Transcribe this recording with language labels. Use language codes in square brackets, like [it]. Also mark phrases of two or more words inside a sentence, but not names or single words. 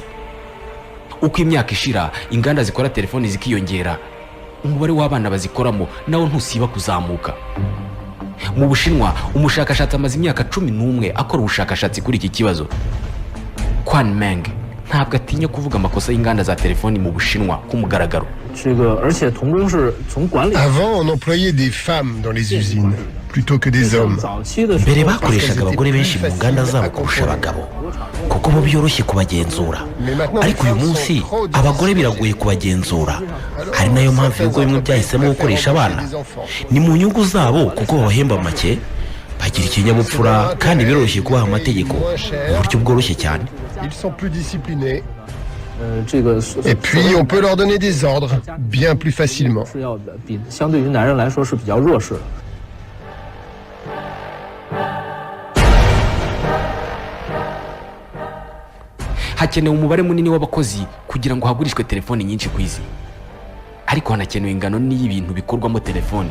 [rw] Uko imyaka ishira inganda zikora telefoni zikiyongera, umubare w'abana bazikoramo nawo ntusiba kuzamuka. Mu Bushinwa umushakashatsi amaze imyaka 11 akora ubushakashatsi kuri iki kibazo. Quan Meng ntabwo atinya kuvuga amakosa y'inganda za telefoni mu Bushinwa ku mugaragaro. [fr] Avant, on employait des femmes dans les usines plutôt que des hommes. [rw] Mbere bakoreshaga abagore benshi mu nganda zabo kurusha abagabo kuko bo byoroshye kubagenzura, ariko uyu munsi abagore biragoye kubagenzura. Hari nayo mpamvu ibigo bimwe byahisemo gukoresha abana. Ni mu nyungu zabo kuko babahemba make, bagira ikinyabupfura kandi biroroshye kubaha amategeko mu buryo bworoshye cyane. [fr] Ils sont plus disciplinés. Et puis on peut leur donner des ordres bien plus facilement. [rw] Hakenewe umubare munini w'abakozi kugira ngo hagurishwe telefoni nyinshi ku isi. Ariko hanakenewe ingano n'ibintu bikorwamo telefoni.